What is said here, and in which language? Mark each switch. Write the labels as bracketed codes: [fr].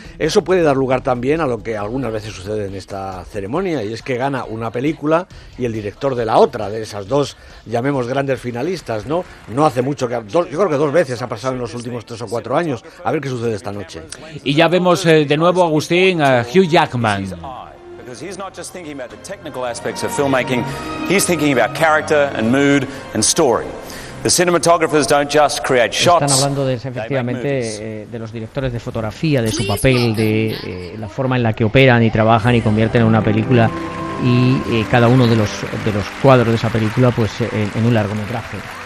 [es] Eso puede dar lugar también a lo que algunas veces sucede en esta ceremonia, y es que gana una película y el director de la otra, de esas dos, llamemos grandes finalistas, ¿no? No hace mucho que... yo creo que dos veces ha pasado en los últimos tres o cuatro años. A ver qué sucede esta noche. Y ya vemos de nuevo, Agustín, a Hugh Jackman. [en] Because he's not just thinking about the technical aspects of filmmaking, he's thinking about character and mood and story. The cinematographers don't just create shots. [es] Están hablando de, efectivamente, de los directores de fotografía, de su papel, de la forma en la que operan y trabajan y convierten en una película y cada uno de los cuadros de esa película, pues, en un largometraje.